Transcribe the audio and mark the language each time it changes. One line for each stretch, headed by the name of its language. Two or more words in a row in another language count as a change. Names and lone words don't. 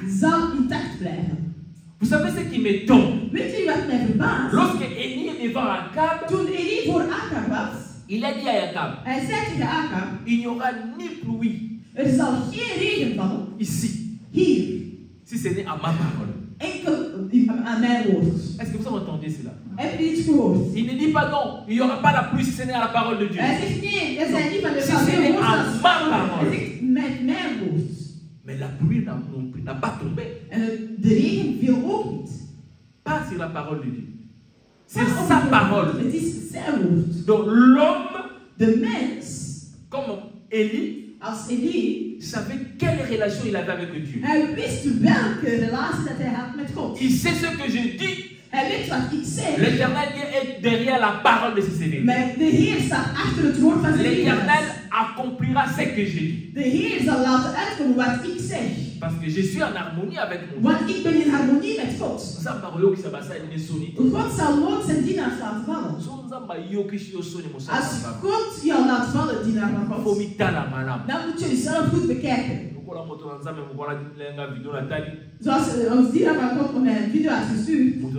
French: Vous savez ce qui m'étonne? Lorsque Élie est devant Akab, il a dit à Akab, il n'y aura ni pluie ici, si ce n'est à ma parole.
Dutch: aan mijn woord.
French: Est-ce que vous entendez cela?
Dutch: Heb je iets gehoord?
French: Il ne dit pas non, il n'y aura pas la pluie si ce n'est à la parole de Dieu.
Dutch: Hij zegt nee, er zijn niet van de
French: Si ce n'est à ma parole.
Dutch: Hij zegt met mijn woord.
French: Mais la pluie n'a pas tombé.
Dutch: En de regen viel ook niet.
French: Pas sur la parole de Dieu. C'est sa parole.
Dutch: Het is zijn woord.
French: Donc l'homme,
Dutch: De mens,
French: comme Élie,
Dutch: als Elie,
French: savait quelle relation il avait avec Dieu.
Dutch: hij wist welke relatie dat hij had met God.
French: Il sait ce que je dis.
Dutch: Hij weet wat ik zeg.
French: L'Éternel est derrière la parole de ses serviteurs.
Dutch: Maar de Heer staat achter het woord van zijn
French: L'Éternel
Dutch: dienaars.
French: accomplira ce que je dis.
Dutch: De Heer zal laten uitkomen wat ik zeg.
French: Parce que je suis en harmonie avec mon Dieu.
Dutch: Want ik ben in harmonie met God. God zal nooit zijn dienaars laten vallen. Als God jou laat vallen, dienaar van God, dan moet je jezelf goed bekijken. Zoals ons dienaar van God mij een video had gestuurd.